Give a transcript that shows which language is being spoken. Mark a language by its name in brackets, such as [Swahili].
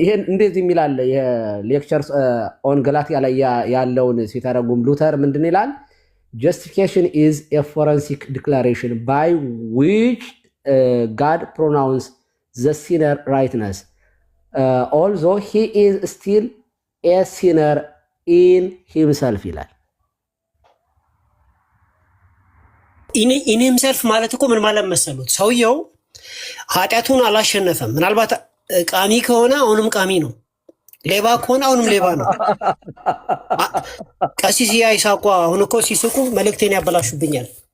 [Amharic] እንደዚህ የሚል አለ። የሌክቸርስ ኦን ገላትያ ላይ ያለውን ሲተረጉም ሉተር ምንድን ይላል? [English] justification is a forensic declaration by which God pronounced the sinner rightness, although he is still a sinner in himself [Amharic] ይላል። ኢን ሂምሰልፍ ማለት እኮ ምን ማለት መሰሉት? ሰውየው ኃጢአቱን አላሸነፈም። ምናልባት ቃሚ ከሆነ አሁንም ቃሚ ነው፣ ሌባ ከሆነ አሁንም ሌባ ነው። ቀሲስ ይሳቁ አሁን እኮ ሲስቁ መልእክቴን ያበላሹብኛል።